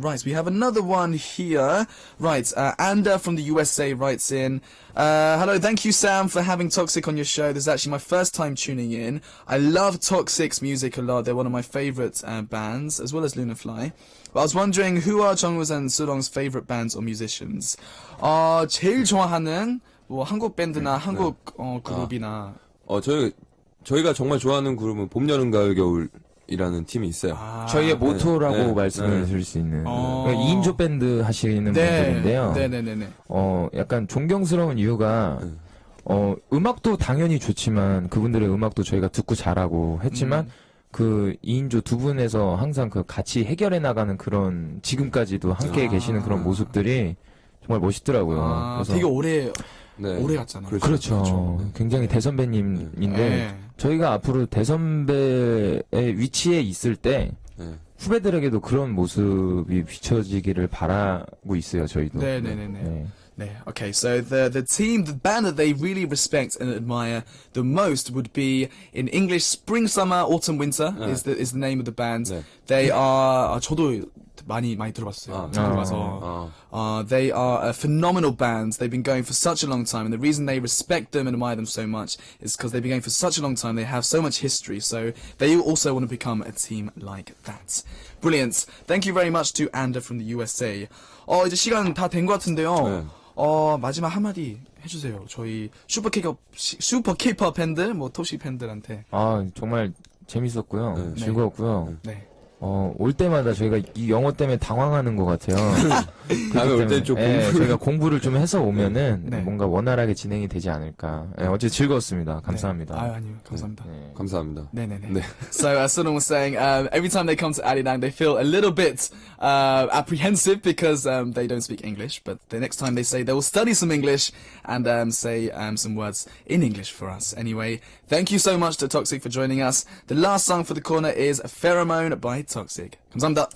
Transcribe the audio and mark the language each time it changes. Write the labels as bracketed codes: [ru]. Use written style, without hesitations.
[en] Right, we have another one here. Right, Anda from the USA writes in. Hello, thank you Sam for having Toxic on your show. This is actually my first time tuning in. I love Toxic's music a lot. They're one of my favorite bands, as well as Lunafly. But I was wondering, who are Jungwoo's and Surong's favorite bands or musicians? [ko] 제일 좋아하는 뭐 한국 밴드나 한국 그룹이나. 저희가 정말 좋아하는 그룹은 봄, 여름, 가을, 겨울이라는 팀이 있어요. 저희의 모토라고 네. 말씀을 네. 드릴 수 있는 2인조 밴드 하시는 분들인데요. 네네네네. 약간 존경스러운 이유가 음악도 당연히 좋지만 그분들의 음악도 저희가 듣고 잘하고 했지만 그 2인조 두 분에서 항상 그 같이 해결해 나가는 그런 지금까지도 함께 계시는 그런 모습들이 정말 멋있더라고요. 되게 오래 네. 오래 갔잖아요. 그렇죠. 굉장히 대선배님인데 네. 저희가 앞으로 대선배의 위치에 있을 때 네. 후배들에게도 그런 모습이 비춰지기를 바라고 있어요. 저희도. 네네네네. 네. 네. [en] Okay, so the team, the band that they really respect and admire the most would be in English Spring, Summer, Autumn, Winter is the name of the band. [ko] 네. [en] They are [ko] 저도 많이 들어봤어요. 들어봐서. [en] They are a phenomenal band. They've been going for such a long time, and the reason they respect them and admire them so much is because they've been going for such a long time. They have so much history, so they also want to become a team like that. Brilliant. Thank you very much to Anda from the USA. [ko] 이제 시간 다 된 것 같은데요. 네. 마지막 한마디 해주세요. 저희 슈퍼 K-pop 팬들, 뭐 토시 팬들한테. 아, 정말 재밌었고요. 즐거웠고요. 네. 올 때마다 저희가 이 영어 때문에 당황하는 것 같아요. 다음에 올 때 좀 공부를. 저희가 공부를 좀 해서 오면은 네. 뭔가 원활하게 진행이 되지 않을까. 어제 즐거웠습니다. 감사합니다. 아니요, 감사합니다. 감사합니다. 네네네. 네. [en] So, Sunil was saying, every time they come to Arirang, they feel a little bit apprehensive because they don't speak English. But the next time they say they will study some English and say some words in English for us. Anyway, thank you so much to Toxic for joining us. The last song for the corner is Pheromone by Toxic. [ko] 감사합니다.